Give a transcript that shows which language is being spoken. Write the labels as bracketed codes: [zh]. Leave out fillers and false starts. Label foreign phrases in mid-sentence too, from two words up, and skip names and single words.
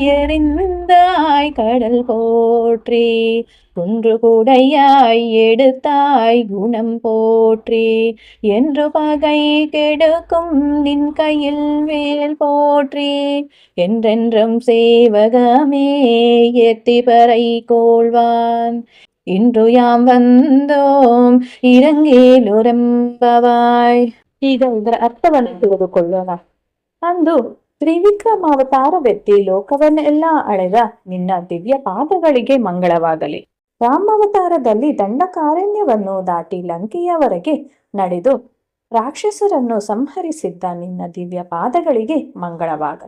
[ta] எறிந்தாய் கடல் போற்றி, குன்று குடையாய் எடுத்தாய் குணம் போற்றி, என்று பகை கெடுக்கும் நின் கையில் வேல் போற்றி, என்றென்றும் சேவகமே எத்திபறை கோள்வான், இன்று யாம் வந்தோம் ಇರಂಗೇಲುರೆಂಬವಾಯ್. [kn] ಈಗ ಇದರ ಅರ್ಥವನ್ನು ತಿಳಿದುಕೊಳ್ಳೋಣ. ಅಂದು ತ್ರಿವಿಕ್ರಮಾವತಾರವೆತ್ತಿ ಲೋಕವನ್ನೆಲ್ಲ ಅಳೆದ ನಿನ್ನ ದಿವ್ಯ ಪಾದಗಳಿಗೆ ಮಂಗಳವಾಗಲಿ. ರಾಮಾವತಾರದಲ್ಲಿ ದಂಡಕಾರಣ್ಯವನ್ನು ದಾಟಿ ಲಂಕೆಯವರೆಗೆ ನಡೆದು ರಾಕ್ಷಸರನ್ನು ಸಂಹರಿಸಿದ್ದ ನಿನ್ನ ದಿವ್ಯ ಪಾದಗಳಿಗೆ ಮಂಗಳವಾಗಲಿ.